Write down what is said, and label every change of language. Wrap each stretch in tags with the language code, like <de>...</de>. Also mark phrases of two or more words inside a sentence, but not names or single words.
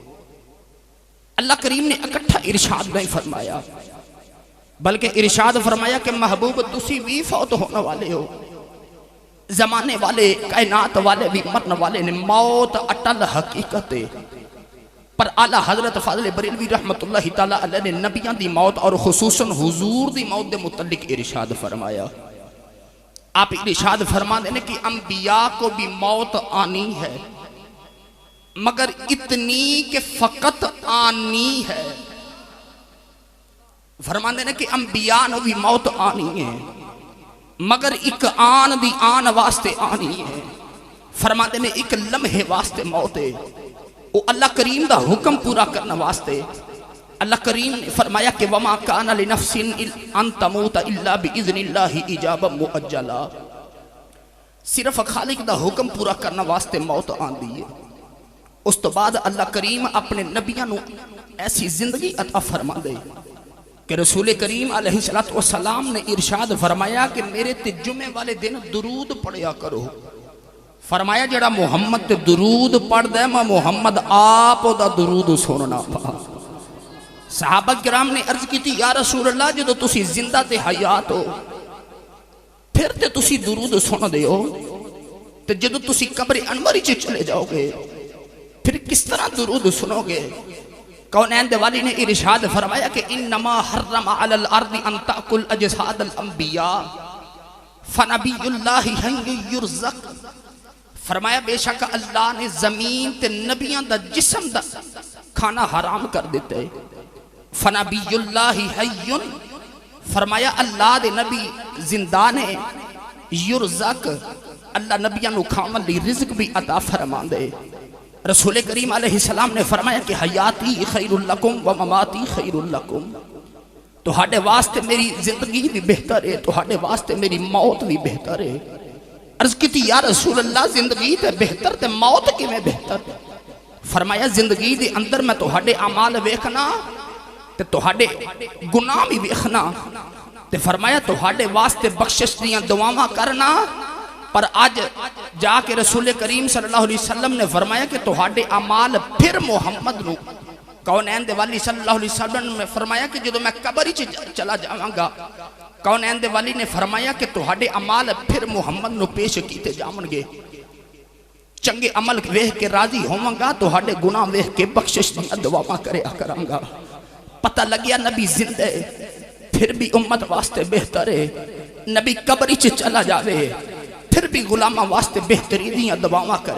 <pa>اللہ کریم نے اکٹھا ارشاد نہیں فرمایا بلکہ ارشاد فرمایا کہ محبوب تسی بھی فوت ہون والے ہو، زمانے والے کائنات والے بھی مرن والے نے، موت اٹل حقیقت اے. پر اعلیٰ حضرت فاضل بریلوی رحمۃ اللہ تعالیٰ علیہ نے نبیاں دی موت اور خصوصاً حضور دی موت دے متعلق ارشاد فرمایا.</pa> <ur>آپ ارشاد فرماتے ہیں کہ انبیا کو بھی موت آنی ہے، مگر اتنی کہ فقط آنی ہے. فرماتے ہیں کہ انبیا کو بھی موت آنی ہے، مگر</ur> <pa>اک آن دی آن واسطے</pa> <ur>آنی ہے.</ur> <pa>فرماندے نیں اک لمحے واسطے موت اے، او اللہ کریم دا حکم پورا کرن واسطے. اللہ کریم نے فرمایا کہ</pa> <ar>وما كان لنفس أن تموت إلا بإذن الله كتابا مؤجلا.</ar> <pa>صرف خالق دا حکم پورا کرن واسطے موت آندی اے. اس توں بعد اللہ کریم اپنے نبیاں نوں ایسی زندگی عطا فرما دے کہ رسول کریم علیہ الصلوٰۃ والسلام نے ارشاد فرمایا کہ میرے تے جمعے والے دن درود پڑھیا کرو. فرمایا جیہڑا محمد تے درود پڑھدا میں محمد آپ اوہدا درود سننا پیا. صحابہ کرام نے عرض کی یا رسول اللہ جو تسی زندہ تے حیات ہو پھر تے تسی درود سندے ہو، تے جدوں تسی قبر انور چ چلے جاؤ گے پھر کس طرح درود سنو گے. کونین دے والی نے ارشاد فرمایا کہ</pa> <ar>إنما حرم على الأرض أن تأكل أجساد الأنبياء فنبي الله حي يرزق.</ar> <pa>فرمایا بے شک اللہ نے زمین تے نبیاں دا جسم دا کھانا حرام کر دتا اے.</pa> <ar>فنبي الله حي,</ar> <pa>فرمایا اللہ دے نبی زندہ نے، یرزق اللہ نبیاں نوں کھاون لئی رزق بھی عطا فرماندے. رسول کریم علیہ السلام نے فرمایا کہ</pa> <ar>حياتي خير لكم ومماتي خير لكم,</ar> <pa>تہاڈے واسطے میری زندگی بھی بہتر اے، تہاڈے واسطے میری موت بھی بہتر اے. عرض کی یا رسول اللہ زندگی تے بہتر تے موت کیویں بہتر? فرمایا زندگی دے اندر میں تہاڈے اعمال ویکھنا تے تہاڈے گناہ بھی ویکھنا، تے فرمایا تہاڈے واسطے بخشش دیاں دعاواں کرنا. پر اج جا کے رسول کریم صلی اللہ علیہ وسلم نے فرمایا کہ تہاڈے اعمال پھر محمد نوں، کونین دے والی صلی اللہ علیہ وسلم نے فرمایا کہ جدوں میں قبر چ چلا جاواں گا، کونین دے والی نے فرمایا کہ تہاڈے اعمال پھر محمد نوں پیش کیتے جاون گے. چنگے عمل ویکھ کے راضی ہوواں گا، تہاڈے گناہ ویکھ کے بخشش دی دعاواں کریا کراں گا. پتا لگیا نبی جیندے پھر بھی امت واسطے بہتر اے، نبی قبر چ چلا جاوے پھر بھی غلاماں واسطے بہتری دی دعاواں کرے.</pa>